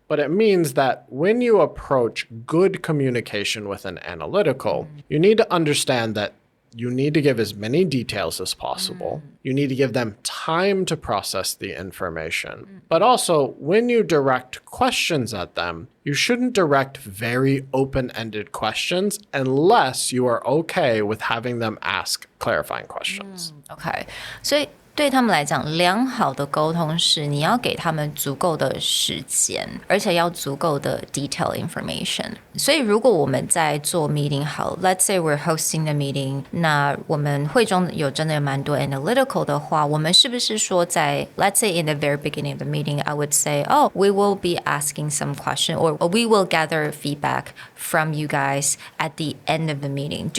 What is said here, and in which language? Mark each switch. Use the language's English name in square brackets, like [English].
[English] But it means that when you approach good communication with an analytical, you need to understand that you need to give as many details as possible. You need to give them time to process the information. But also, when you direct questions at them, you shouldn't direct very open-ended questions unless you are okay with having them ask clarifying questions. [Chinese] OK， 所以对他们来讲，良好的沟通是你要给他们足够的时间，而且要足够的 detail information。所以如果我们在做 meeting 好 [English] ，let's say we're hosting the meeting， [Chinese] 那我们会中有真的有蛮多 analytical 的话，我们是不是说在 [English] let's say in the very beginning of the meeting, I would say, oh, we will be asking some question, or we will gather feedback from you guys at the end of the meeting.